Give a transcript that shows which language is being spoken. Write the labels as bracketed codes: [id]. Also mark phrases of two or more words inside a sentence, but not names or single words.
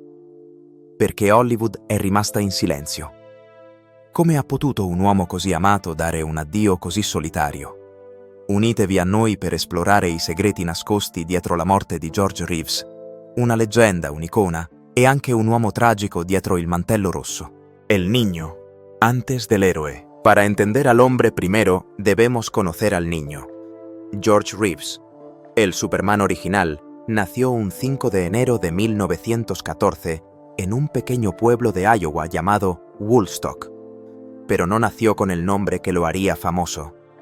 [it] Perché Hollywood è rimasta in silenzio. Come ha potuto un uomo così amato dare un addio così solitario? Unitevi a noi per esplorare i segreti nascosti dietro la morte di George Reeves, una leggenda, un'icona e anche un uomo tragico dietro il mantello rosso. [es] El niño, antes del héroe. Para entender al hombre primero, debemos conocer al niño. George Reeves, el Superman original, nació un 5 de enero de 1914 en un pequeño pueblo de Iowa llamado Woolstock, pero no nació con el nombre que lo haría famoso.